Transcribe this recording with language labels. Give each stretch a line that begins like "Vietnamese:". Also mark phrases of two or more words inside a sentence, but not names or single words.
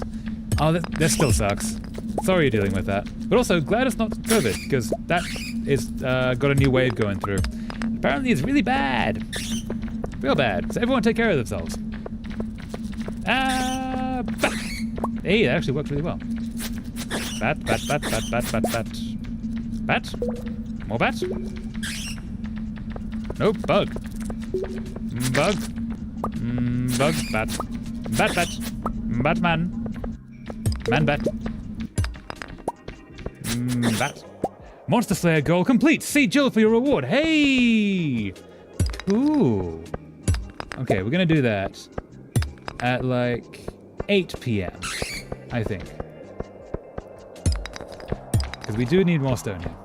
English: Oh, that still sucks. Sorry you're dealing with that. But also, glad it's not COVID, because that is got a new wave going through. Apparently it's really bad. Real bad. So everyone take care of themselves. Ah, bat. Hey, that actually worked really well. Bat, bat, bat, bat, bat, bat, bat. Bat? More bat? Nope, bug. Bug. Bug, bat. Bat, bat. Batman. Man, bat. Bat. Monster Slayer goal complete. See Jill for your reward. Hey! Cool. Okay, we're gonna do that at like 8 p.m. I think. Because we do need more stone here.